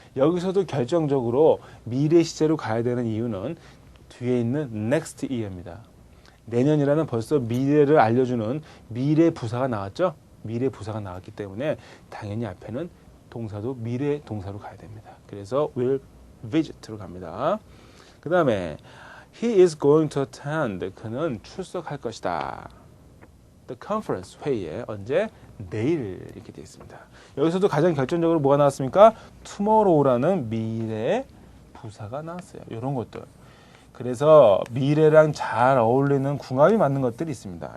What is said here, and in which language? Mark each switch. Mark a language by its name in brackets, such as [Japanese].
[Korean] 여기서도 결정적으로 미래 시제로 가야 되는 이유는 뒤에 있는 next year입니다. 내년이라는 벌써 미래를 알려주는 미래 부사가 나왔죠? 미래 부사가 나왔기 때문에 당연히 앞에는 동사도 미래 동사로 가야 됩니다. 그래서 [English] will visit [Korean] 로 갑니다. 그 다음에 [English] he is going to attend. [Korean] 그는 출석할 것이다. [English] The conference [Korean] 회의에 언제? 내일 이렇게 되어 있습니다. 여기서도 가장 결정적으로 뭐가 나왔습니까? tomorrow라는 미래 부사가 나왔어요. 이런 것들. 그래서 미래랑 잘 어울리는 궁합이 맞는 것들이 있습니다.